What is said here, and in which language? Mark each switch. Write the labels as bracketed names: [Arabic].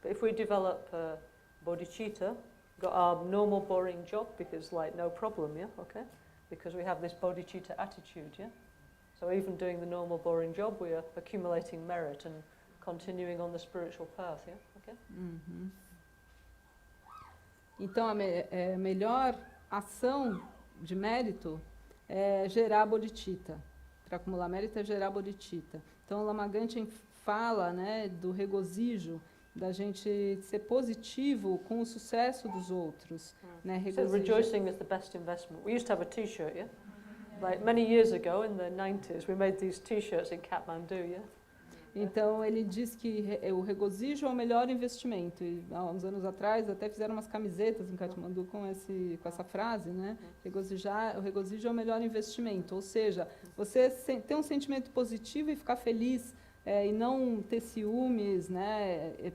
[English] But if we develop bodhicitta, got our normal boring job because like no problem. Yeah. Okay. Because we have this bodhicitta attitude. Yeah. So even doing the normal boring job, we are accumulating merit and continuing on the spiritual path, yeah? Okay? Uhum. [Portuguese] Então, a melhor ação de mérito é gerar bodhicitta. Para acumular mérito é gerar bodhicitta. Então, o Lama Gangchen fala, né, do regozijo, da gente ser positivo com o sucesso dos outros. Né, [English] so rejoicing is the best investment. We used to have a t-shirt, yeah? Like many years ago, in the 90s, we made these t-shirts in Kathmandu, yeah? [Portuguese] Então, ele diz que o regozijo é o melhor investimento. E, há uns anos atrás, até fizeram umas camisetas em Kathmandu com essa frase, né? O regozijo é o melhor investimento. Ou seja, você ter um sentimento positivo e ficar feliz e não ter ciúmes, né?